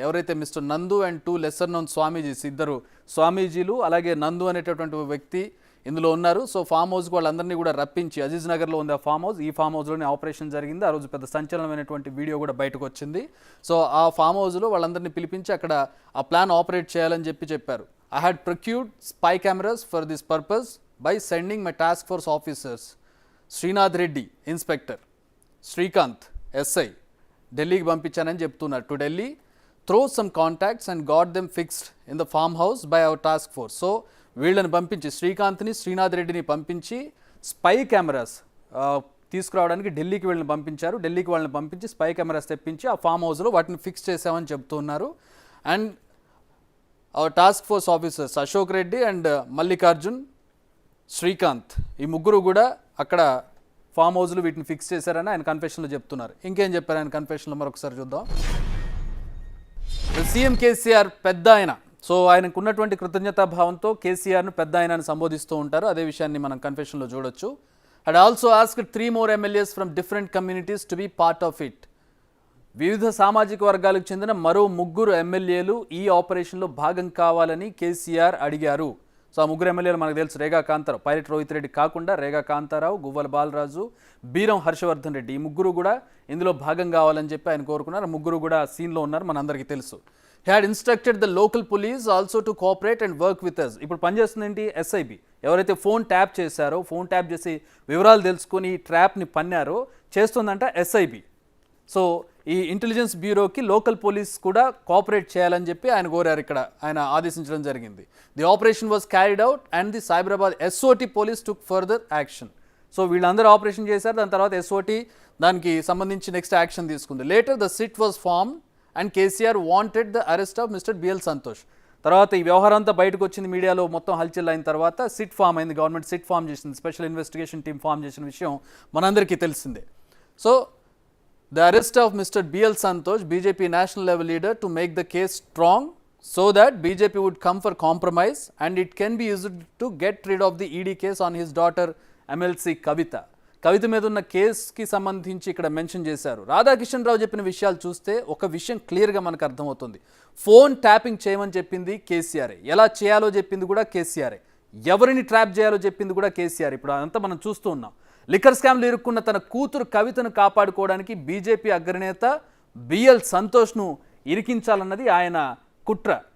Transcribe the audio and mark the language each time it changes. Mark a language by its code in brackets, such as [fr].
[te] ఎవరైతే మిస్టర్ నందు [en] and 2 lesser known swamijis, [te] ఇద్దరు స్వామీజీలు అలాగే నందు అనేటటువంటి వ్యక్తి ఇందులో ఉన్నారు. సో ఫామ్ హౌస్కి వాళ్ళందరినీ కూడా రప్పించి, అజీజ్ నగర్లో ఉంది ఆ ఫామ్ హౌస్, ఈ ఫామ్ హౌస్లోనే ఆపరేషన్ జరిగింది. ఆ రోజు పెద్ద సంచలనమైనటువంటి వీడియో కూడా బయటకు వచ్చింది. సో ఆ ఫామ్ హౌస్లో వాళ్ళందరినీ పిలిపించి అక్కడ ఆ ప్లాన్ ఆపరేట్ చేయాలని చెప్పారు. [en] I had procured spy cameras for this purpose by sending my task force officers, Srinath Reddy, Inspector, Srikanth, SI, [te] ఢిల్లీకి పంపించానని చెప్తున్నారు. [en] To Delhi through some contacts and got them fixed in the farm house by our task force. [te] So వీళ్ళని పంపించి, శ్రీకాంత్ని, శ్రీనాథ్ రెడ్డిని పంపించి spy cameras తీసుకురావడానికి ఢిల్లీకి వీళ్ళని పంపించారు. ఢిల్లీకి వాళ్ళని పంపించి స్పై కెమెరాస్ తెప్పించి ఆ ఫామ్ హౌస్లో వాటిని ఫిక్స్ చేసామని చెప్తున్నారు. [en] and our task force officers [te] Ashok Reddy and Mallikarjun, Srikanth, ఈ ముగ్గురు కూడా అక్కడ ఫామ్ హౌస్లో వీటిని ఫిక్స్ చేశారని ఆయన కన్ఫెషన్లో చెప్తున్నారు. ఇంకేం చెప్పారు ఆయన కన్ఫెషన్లో మరొకసారి చూద్దాం. సీఎం కేసీఆర్ పెద్ద ఆయన. సో ఆయనకు ఉన్నటువంటి కృతజ్ఞతాభావంతో కేసీఆర్ను పెద్ద ఆయన అని సంబోధిస్తూ ఉంటారు. అదే విషయాన్ని మనం కన్ఫెషన్లో చూడొచ్చు. [en] had also asked 3 more MLAs from different communities to be part of it. [te] వివిధ సామాజిక వర్గాలకు చెందిన మరో 3 ఎమ్మెల్యేలు ఈ ఆపరేషన్లో భాగం కావాలని కేసీఆర్ అడిగారు. సో ఆ 3 ఎమ్మెల్యేలు మనకు తెలుసు. రేగా కాంతారావు, పైలట్ రోహిత్ రెడ్డి కాకుండా రేగా కాంతారావు, గువ్వల బాలరాజు, బీరం హర్షవర్ధన్ రెడ్డి, ఈ 3 కూడా ఇందులో భాగం కావాలని చెప్పి ఆయన కోరుకున్నారు. 3 కూడా సీన్లో ఉన్నారు, మనందరికీ తెలుసు. [en] He had instructed the local police also to cooperate and work with us. [te] ఇప్పుడు పనిచేస్తుంది ఏంటి? ఎస్ఐబి. ఎవరైతే ఫోన్ ట్యాప్ చేశారో, ఫోన్ ట్యాప్ చేసి వివరాలు తెలుసుకొని ఈ ట్రాప్ని పన్నారో చేస్తుందంట ఎస్ఐబి. సో ఈ ఇంటెలిజెన్స్ బ్యూరోకి లోకల్ పోలీస్ కూడా కోఆపరేట్ చేయాలని చెప్పి ఆయన కోరారు. ఇక్కడ ఆయన ఆదేశించడం జరిగింది. [en] The operation was carried out and the Cyberabad SOT police took further action. [te] So వీళ్ళందరూ ఆపరేషన్ చేశారు. దాని తర్వాత ఎస్ఓటి దానికి సంబంధించి నెక్స్ట్ యాక్షన్ తీసుకుంది. [en] Later the SIT was form and KCR wanted the arrest of mister BL Santosh. [te] తర్వాత ఈ వ్యవహారం అంతా బయటకు వచ్చింది, మీడియాలో మొత్తం హల్చల్ అయిన తర్వాత సిట్ ఫామ్ అయింది. గవర్నమెంట్ సిట్ ఫామ్ చేసింది, స్పెషల్ ఇన్వెస్టిగేషన్ టీమ్ ఫామ్ చేసిన విషయం మనందరికీ తెలిసిందే. [en] So the arrest of Mr. B.L. Santosh, BJP national level leader, to make the case strong so that BJP would come for compromise and it can be used to get rid of the ED case on his daughter MLC Kavita. [te] కవిత మీద ఉన్న కేసుకి సంబంధించి ఇక్కడ mention చేశారు. రాధాకిషన్ రావు చెప్పిన విషయాలు చూస్తే ఒక విషయం క్లియర్గా మనకు అర్థమవుతుంది. ఫోన్ ట్యాపింగ్ చేయమని చెప్పింది కేసీఆరే, ఎలా చేయాలో చెప్పింది కూడా కేసీఆరే, ఎవరిని ట్రాప్ చేయాలో చెప్పింది కూడా కేసీఆర్. ఇప్పుడు అదంతా మనం చూస్తూ ఉన్నాం. లిక్కర్ స్కామ్లు ఇరుక్కున్న తన కూతురు కవితను కాపాడుకోవడానికి బీజేపీ అగ్రనేత బిఎల్ సంతోష్ను ఇరికించాలన్నది ఆయన కుట్ర.